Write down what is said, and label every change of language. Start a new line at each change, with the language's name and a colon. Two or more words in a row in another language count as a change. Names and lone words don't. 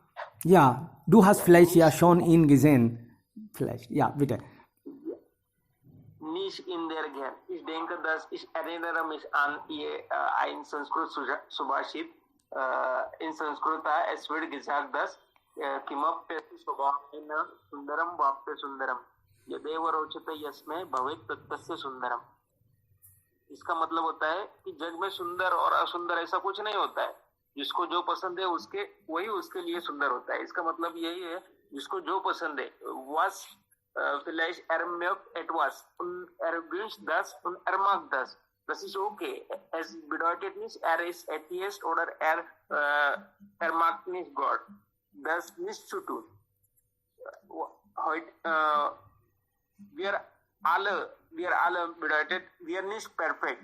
German: Ja, du hast vielleicht ja schon ihn gesehen. Vielleicht, ja, bitte. Nicht in der Kirche. Ich denke, dass ich erinnere mich an ein Sanskrit Subhashit. In Sanskrit, es wird gesagt, dass
Sanskrit: किमप्यस्ति स्वभावेन सुंदरम वाप्य सुंदरम यदेव रोचते यस्मै भवेत् तस्य सुंदरम।
Hindi: इसका मतलब होता है कि जग में सुंदर और असुंदर ऐसा कुछ नहीं होता है, जिसको जो पसंद है वही उसके लिए सुंदर होता है। इसका मतलब यही है, जिसको जो पसंद है।
German: Was vielleicht mögt etwas und wünscht das und mag das. Das ist okay. Es bedeutet nicht, ist Atheist oder mag nicht Gott. Das nicht zu tun. Heute, wir alle bedeutet, wir nicht perfekt.